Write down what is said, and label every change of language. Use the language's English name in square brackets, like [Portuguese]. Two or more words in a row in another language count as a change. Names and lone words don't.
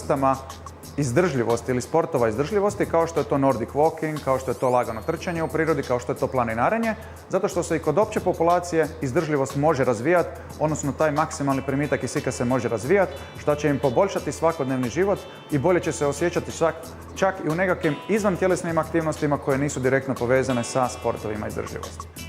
[Croatian] vrstama izdržljivosti ili sportova izdržljivosti, kao što je to [English] Nordic walking, [Croatian] kao što je to lagano trčanje u prirodi, kao što je to planinarenje, zato što se i kod opće populacije izdržljivost može razvijati, odnosno taj maksimalni primitak kisika se može razvijati, što će im poboljšati svakodnevni život i bolje će se osjećati čak i u nekakvim izvantjelesnim aktivnostima koje nisu direktno povezane sa sportovima izdržljivosti.